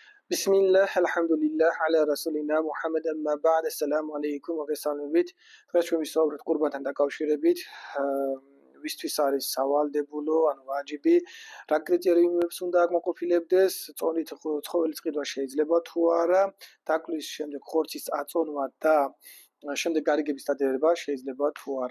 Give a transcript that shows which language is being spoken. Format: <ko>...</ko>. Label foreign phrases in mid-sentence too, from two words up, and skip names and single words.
<ar>بسم الله، الحمد لله، على رسولنا محمد أما بعد. السلام عليكم و გესალმებით.</ar> <ka>დღეს ჩვენ ვისაუბრებთ ყურბანთან დაკავშირებით. ვისთვის არის სავალდებულო, ანუ ვაჯიბი, რა კრიტერიუმებს უნდა აკმაყოფილებდეს, წონით ცხოველის ყიდვა შეიძლება თუ არა, დაკლის შემდეგ ხორცის აწონვა და შემდეგ გარიგების დადევება შეიძლება თუ არა.</ka>